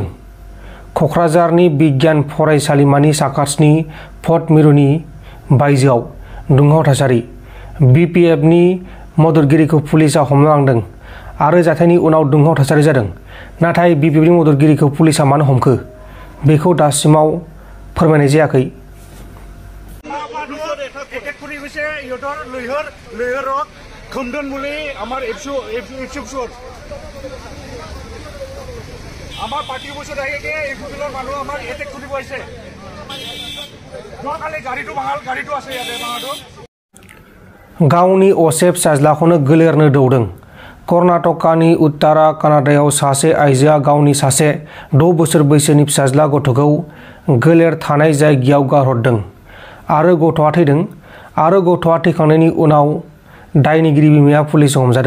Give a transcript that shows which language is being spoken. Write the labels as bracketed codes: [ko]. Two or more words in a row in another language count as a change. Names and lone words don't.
[brx] क'क्राझारनि बिगियान फरायसालिमानि साखाथिनि भट मिरुनि बायजोआव दुंहाव थासारि। बिपिएफनि मददगिरिखौ पुलिसआ हमना लांदों आरो जाथायनि उनाव दुंहाव थासारि जादों। नाथाय बिपिएफनि मददगिरिखौ पुलिसआ मानो हमखो बेखौ दासिमाव फोरमायनाय जायाखै। [as] আমার পার্টি বসে থাকে ইউপিপিএলৰ মানুহ আমাৰ এটেক কৰিব আহিছে। যোৱাকালি গাড়ীটো আছে ইয়াতে বাঙাটো। [brx] गावनि असे फिसाज्लाखौनो गोलेरनो दौदों। कर्नाटकानि उत्तरा कानाडायाव सासे आइजोआ गावनि सासे 6 बोसोर बैसोनि फिसाज्ला गथ'खौ गोलेर थानाय जायगायाव गारहरदों आरो गथ'आ थैदों आरो गथ'आ थैखांनायनि उनाव दायनिगिरि बिमाया पुलिसजों हमजादों।